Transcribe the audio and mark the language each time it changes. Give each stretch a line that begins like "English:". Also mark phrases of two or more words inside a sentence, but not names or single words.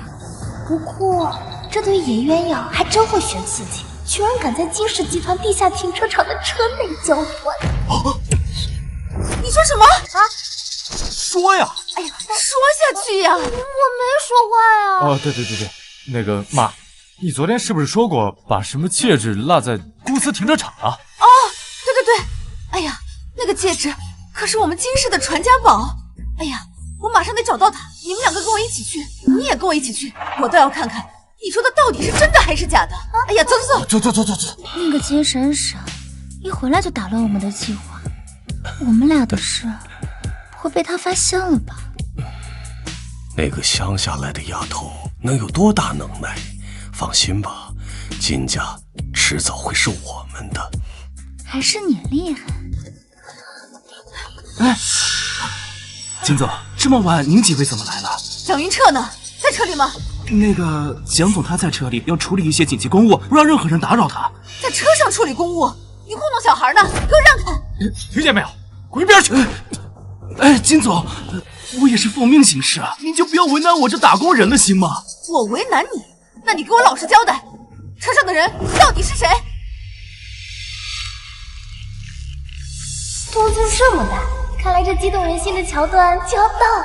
Chinese: 不過，這對於野鴛鴦還真會選刺激，居然敢在金氏集團地下停車場的車內交換。你說什麼？啊？說呀！哎呀，說下去呀！我沒說話呀。哦，對，那個媽，你昨天是不是說過把什麼戒指落在公司停車場了？哦，對，哎呀，那個戒指可是我們金氏的傳家寶。哎呀，我馬上得找到它，你們兩個跟我一起去，你也跟我一起去，我倒要看看你說的到底是真的還是假的。哎呀，走。那個金閃閃一回來就打亂我們的計劃，我們倆的事不會被他發現了吧？那個鄉下來的丫頭能有多大能耐？放心吧，金家遲早會是我們的。還是你厲害。哎，金總，這麼晚您幾位怎麼來了？蔣雲徹呢？在車裡嗎？那個蔣總他在車裡要處理一些緊急公務，不讓任何人打擾他。在車上處理公務？你糊弄小孩呢？給我讓開！聽見沒有？滾一邊去！哎，金總，我也是奉命行事啊，您就不要為難我這打工人了，行嗎？我為難你？那你給我老實交代，車上的人到底是誰？動靜這麼大，看來這激動人心的橋段就要到了。